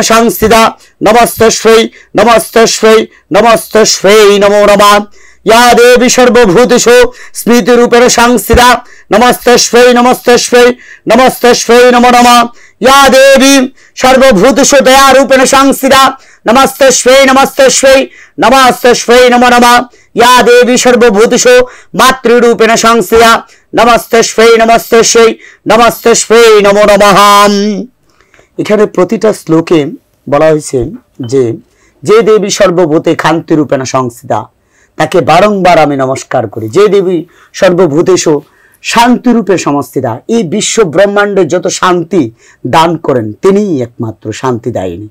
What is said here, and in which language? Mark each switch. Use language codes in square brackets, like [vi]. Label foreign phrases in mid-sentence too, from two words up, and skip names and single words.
[sa] संस्थिता नमस्तस्यै नमस्तस्यै नमस्तस्यै नमो नमः या देवी सर्वभूतिषु स्मृतिरूपेण संस्थिता नमस्तस्यै नमस्तस्यै नमस्तस्यै नमो नमः या देवी सर्वभूतिषु दयारूपेण संस्थिता नमस्तस्यै नमस्तस्यै नमस्तस्यै नमो नमः या देवी सर्वभूतिषु मातृरूपेण संस्थिता नमस्तस्यै नमस्तस्यै नमस्तस्यै नमो नमः। [bn] এখানে প্রতিটা শ্লোকে বলা হয়েছে যে যে [sa] দেবী সর্বভূতে খান্তি রূপেণ সংস্থিতা [bn] তাকে বারংবার আমি নমস্কার করি। যে দেবী [sa] সর্বভূতেষু শান্তি রূপে সংস্থিতা, [bn] এই বিশ্ব ব্রহ্মাণ্ডে যত শান্তি দান করেন তিনিই একমাত্র শান্তিদায়িনী।